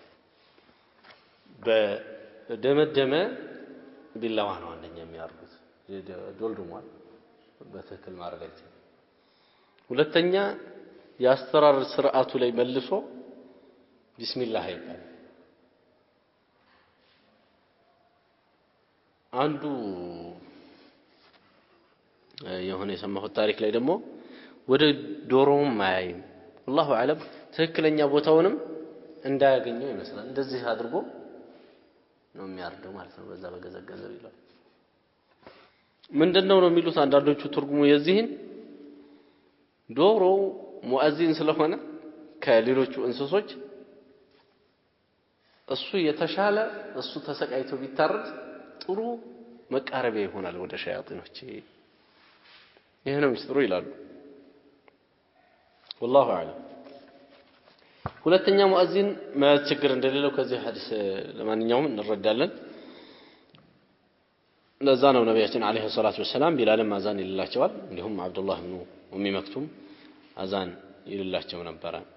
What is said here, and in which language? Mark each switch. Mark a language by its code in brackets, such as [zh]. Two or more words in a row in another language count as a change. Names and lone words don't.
[am] በደመደመ ቢላዋ ነው አንደኛ የሚያርዱት ዶልዶሟል በትክክል ማረድ አይችልም ሁለተኛ ያስተራረድ ስርዓቱ ላይ መልሶ ቢስሚላህ ይባላል አንዱ የሆነ የሰማሁት ታሪክ ላይ ደግሞ ወደ ዶሮም ማያይም [ar] والله اعلم [am] ትክክለኛ ቦታውንም እንዳያገኘው ይመስላል እንደዚህ አድርጎ ነው የሚያርደው ማለት ነው በዛ በገዘገዘው ይላል ምንድነው ነው የሚሉት አንዳንዶቹ ትርጉሙ የዚህን ዶሮ ሙአዚን ስለሆነ ከሌሎቹ እንስሶች እሱ የተሻለ እሱ ተሰቃይቶ ቢታረድ ጥሩ መቃረቢያ ይሆናል ወደ ሸያጢኖች ይሄ ነው ምስጢሩ ይላሉ [ar] والله اعلم [am] ሁለተኛ ሙአዚን ማችግር እንደሌለው ከዚህ ሐዲስ ለማንኛውም እንረዳለን ለዛ ነው ነብያችን [ar] عليه الصلاة والسلام [am] ቢላልም አዛን ይልላቸዋል እንዲሁም አብዱላህ ኢብኑ ኡሚ መክቱም አዛን ይልላቸው ነበር